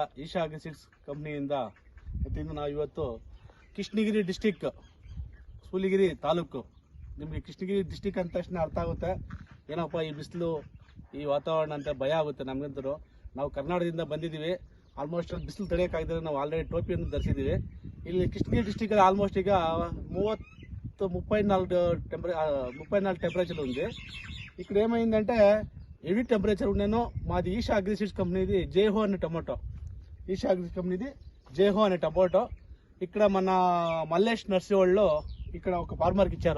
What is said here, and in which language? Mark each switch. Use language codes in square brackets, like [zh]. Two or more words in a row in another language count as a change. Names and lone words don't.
[kn] ಈಶಾ ಅಗ್ರಿಸೀಡ್ಸ್ ಕಂಪ್ನಿಯಿಂದ ನಾವು ಇವತ್ತು ಕೃಷ್ಣಗಿರಿ ಡಿಸ್ಟಿಕ್, ಸೂಲಿಗಿರಿ ತಾಲೂಕು. ನಿಮಗೆ ಕೃಷ್ಣಗಿರಿ ಡಿಸ್ಟಿಕ್ ಅಂದ ತಕ್ಷಣ ಅರ್ಥ ಆಗುತ್ತೆ, ಏನಪ್ಪ ಈ ಬಿಸಿಲು, ಈ ವಾತಾವರಣ ಅಂತ ಭಯ ಆಗುತ್ತೆ ನಮಗಂತೂ. ನಾವು ಕರ್ನಾಟಕದಿಂದ ಬಂದಿದ್ದೀವಿ. ಆಲ್ಮೋಸ್ಟ್ ಬಿಸಿಲು ತಡೆಯೋಕ್ಕಾಗಿದ್ರೆ ನಾವು ಆಲ್ರೆಡಿ ಟೋಪಿಯನ್ನು ಧರಿಸಿದ್ದೀವಿ. ಇಲ್ಲಿ ಕೃಷ್ಣಗಿರಿ ಡಿಸ್ಟಿಕಲ್ಲಿ ಆಲ್ಮೋಸ್ಟ್ ಈಗ 34 [te] టెంపరేచర్ ఉంది. ఇక్కడ ఏమైందంటే [en] heavy temperature [te] ఉండేను. మాది ఈషా అగ్రిసీడ్స్ కంపెనీది జేహో అనే టమాటో. ఈషా అగ్రి కంపెనీది జేహో అనే టమాటో ఇక్కడ మన మల్లేష్ నర్సరీ వాళ్ళు ఇక్కడ ఒక ఫార్మర్కి ఇచ్చారు.